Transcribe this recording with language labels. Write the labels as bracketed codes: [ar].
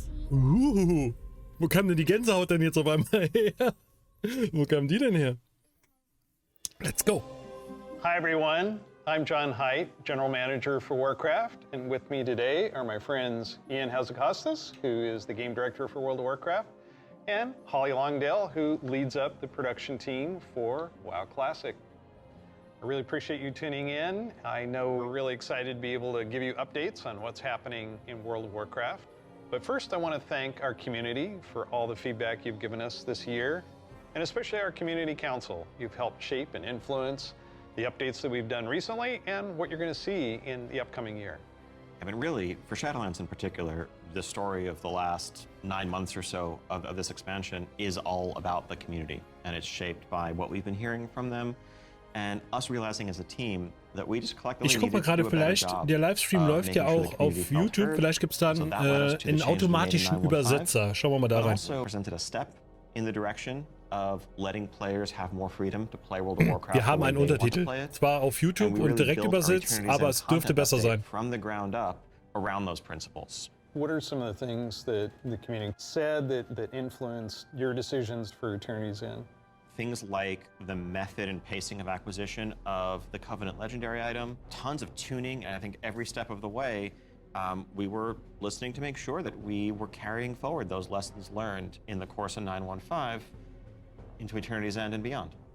[de] Wo kam denn die Gänsehaut denn jetzt auf einmal her? Wo kam die denn her? [en] Let's go. Hi everyone, I'm John Haidt, General Manager for Warcraft, and with me today are my friends Ian Hazzakostas, who is the Game Director for World of Warcraft, and Holly Longdale, who leads up the production team for WoW Classic. I really appreciate you tuning in. I know we're really excited to be able to give you updates on what's happening in World of Warcraft. But first, I want to thank our community for all the feedback you've given us this year, and especially our community council. You've helped shape and influence the updates that we've done recently and what you're going to see in the upcoming year. I mean, really, for Shadowlands in particular, the story of the last 9 months or so of this expansion is all about the community, and it's shaped by what we've been hearing from them, and us realizing as a team that we just collectively [de] Ich gucke mal gerade, vielleicht, der Livestream läuft ja auch auf YouTube, vielleicht gibt es dann einen automatischen Übersetzer. Schauen wir mal da rein. [en] Also presented a step in the direction of letting players have more freedom to play World of Warcraft. [de] Wir haben einen Untertitel, zwar auf YouTube und direkt übersetzt, aber es dürfte besser sein. [en] From the ground up around those principles. What are some of the things that the community said that influenced your decisions for Eternity's End? Things like the method and pacing of acquisition of the Covenant Legendary item, tons of tuning, and I think every step of the way, we were listening to make sure that we were carrying forward those lessons learned in the course of 915 into Eternity's End and beyond.